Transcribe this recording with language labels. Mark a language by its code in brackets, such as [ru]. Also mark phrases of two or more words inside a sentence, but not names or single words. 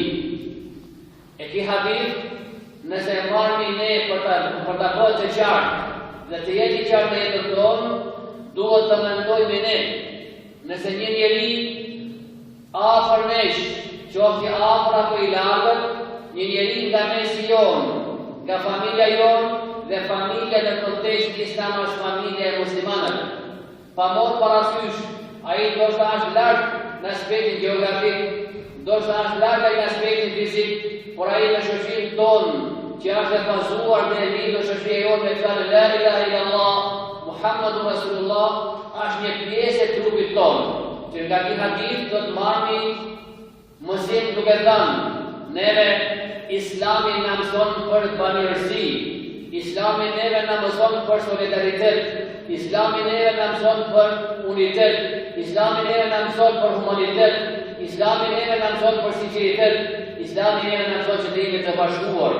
[sq] E ky hadith, nëse e marrim ne për ta bërë të qartë dhe të jetë i qartë në jetën tonë, duhet të mendojmë ne, nëse një njeri afër nesh, qoftë i afër apo i largët, një njeri nga mesi jonë, nga familja jonë dhe familja në kontekst islam është familja e muslimanëve. pa morë parasysh, ai ndoshta është larg në aspektin gjeografik, ndoshta është larg në aspektin fizik, por ai në shoqërinë tonë që është e bazuar në lidhje shoqëria jonë me fjalën [ar] لا إله إلا الله محمد رسول الله, [sq] është një pjesë e trupit tonë. Që nga ky hadith do të marrni mësim duke thënë, neve Islami na mëson për bamirësi, Islami neve na mëson për solidaritet, Islami neve na mëson për unitet, Islami neve na mëson për humanitet, Islami neve na mëson për sinqeritet, Islami neve na mëson që të jemi të bashkuar.